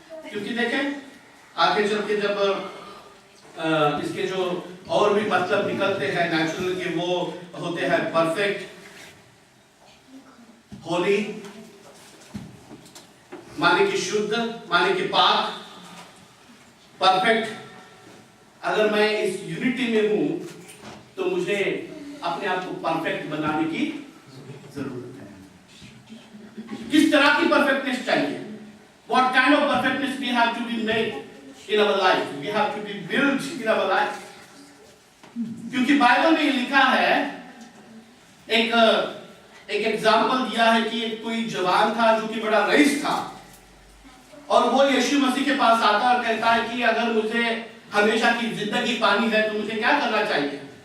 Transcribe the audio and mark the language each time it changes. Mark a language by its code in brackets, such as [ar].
[hi] क्योंकि देखें, आगे चल के जब इसके जो और भी मतलब निकलते हैं नेचुरल के, वो होते हैं परफेक्ट, होली, माने कि शुद्ध, माने कि पाक, परफेक्ट। अगर मैं इस यूनिटी में हूं तो मुझे अपने आप को परफेक्ट बनाने की जरूरत है। किस तरह की परफेक्टनेस चाहिए? [en] What kind of perfectness we have to be made? in our life. We have to be built in our life. [hi] क्योंकि बाइबल में लिखा है, एक एग्जाम्पल दिया है कि एक कोई जवान था जो कि बड़ा रईस था, और वो यीशु मसीह के पास आता और कहता है कि अगर मुझे हमेशा की जिंदगी पानी है तो मुझे क्या करना चाहिए।